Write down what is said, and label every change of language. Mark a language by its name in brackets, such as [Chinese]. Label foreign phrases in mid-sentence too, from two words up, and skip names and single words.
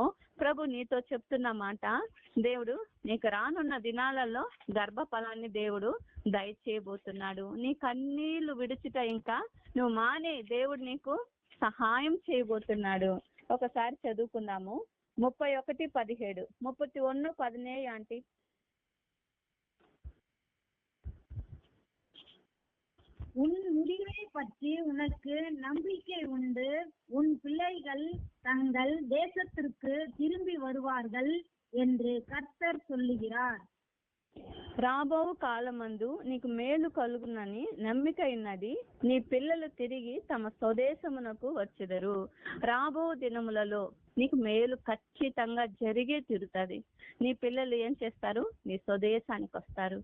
[Telugu] ప్రభు నీతో చెప్తున్న మాట, దేవుడు నీకు రానున్న దినాలలో గర్భఫలాన్ని దేవుడు దయచేయబోతున్నాడు. నీ కన్నీళ్లు విడుచుట ఇంకా నువ్వు మానే, దేవుడు నీకు సహాయం చేయబోతున్నాడు. ఒకసారి చదువుకుందాము. 31:17, 31:17 ఆంటీ. [Tamil] உன் முடிவை பற்றி உனக்கு நம்பிக்கை உண்டு, உன் பிள்ளைகள் தங்கள் தேசத்திற்கு திரும்பி வருவார்கள் என்று கர்த்தர் சொல்லுகிறார். [Telugu] రాబో కాలమందు నీకు మేలు కలుగునని నమ్మిక ఉన్నది. నీ పిల్లలు తిరిగి తమ స్వదేశమునకు వచ్చెదరు. రాబో దినములలో నీకు మేలు ఖచ్చితంగా జరిగే తీరుతుంది. నీ పిల్లలు ఏం చేస్తారు? నీ స్వదేశానికి వస్తారు.